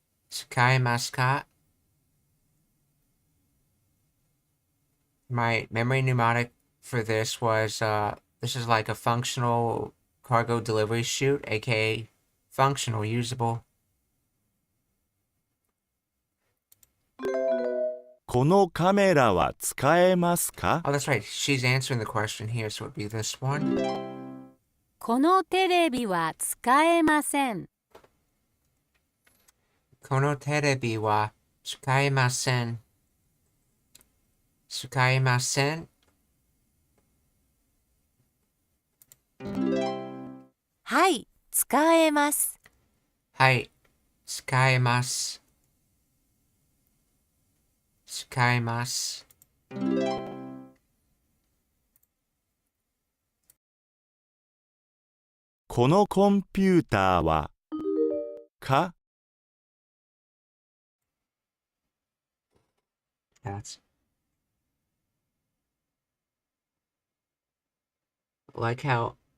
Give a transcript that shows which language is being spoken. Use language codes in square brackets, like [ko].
[ja] Tsukaemasu ka? [en] My memory mnemonic for this was This is like a functional cargo delivery chute, aka functional, usable. [ja] このカメラは使えますか [en] Oh, that's right. She's answering the question here, so it'd be this one. [ja] このテレビは使えません。このテレビは使えません。使えません。はい、使えます。はい、使えます。使えます。このコンピューターはか [en] That's like how